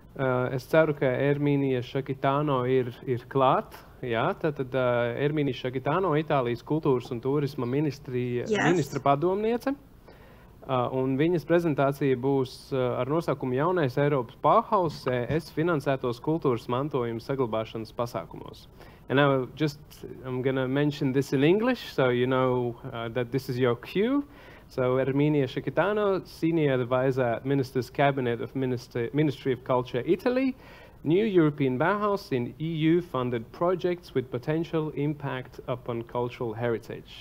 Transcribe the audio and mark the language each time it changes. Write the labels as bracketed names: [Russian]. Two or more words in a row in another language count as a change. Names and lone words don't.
[Latvian] Es ceru, ka Erminia Šakitāno ir klāt. Jā, tātad Erminia Šakitāno, Itālijas kultūras un tūrisma ministra padomniece. Un viņas prezentācija būs ar nosaukumu Jaunais Eiropas Bauhaus ES finansētos kultūras mantojuma saglabāšanas pasākumos. [English] And I'm going to mention this in English, so you know that this is your cue. So Erminia Šakitāno, Senior Advisor at Minister's Cabinet of Ministry of Culture, Italy, new European Bauhaus in EU-funded projects with potential impact upon cultural heritage.